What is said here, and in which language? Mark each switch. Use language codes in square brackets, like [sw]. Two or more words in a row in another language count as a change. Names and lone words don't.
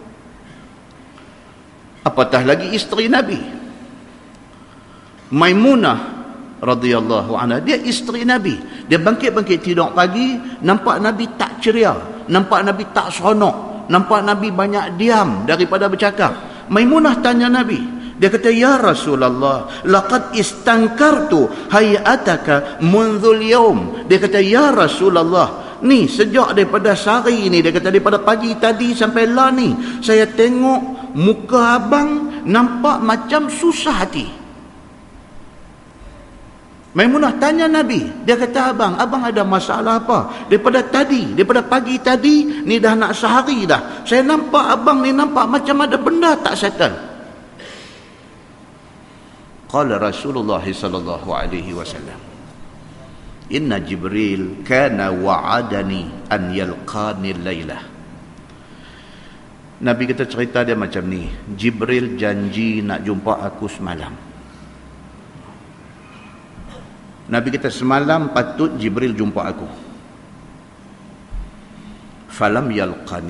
[ms] Apatah lagi isteri Nabi Maimunah [ar] رضي الله عنها, [ms] dia isteri Nabi. Dia bangkit tidur pagi, nampak Nabi tak ceria, nampak Nabi tak seronok, nampak Nabi banyak diam daripada bercakap. Maimunah tanya Nabi, dia kata [ar] يا رسول الله لقد استنكرت هيئتك منذ اليوم. [ms] Dia kata [ar] يا رسول الله, [ms] ni sejak daripada sehari ni, dia kata daripada pagi tadi sampai lah ni, saya tengok muka abang nampak macam susah hati. Maimunah tanya Nabi, dia kata abang ada masalah apa? Daripada pagi tadi ni dah nak sehari dah, saya nampak abang ni nampak macam ada benda tak settle. [ar] قال رسول الله صلى الله عليه وسلم إن جبريل كان وعدني أن يلقاني الليلة. [ms] Nabi kita cerita dia macam ni, Jibril janji nak jumpa aku semalam. Nabi kita semalam patut Jibril jumpa aku. [ar] فلم يلقني.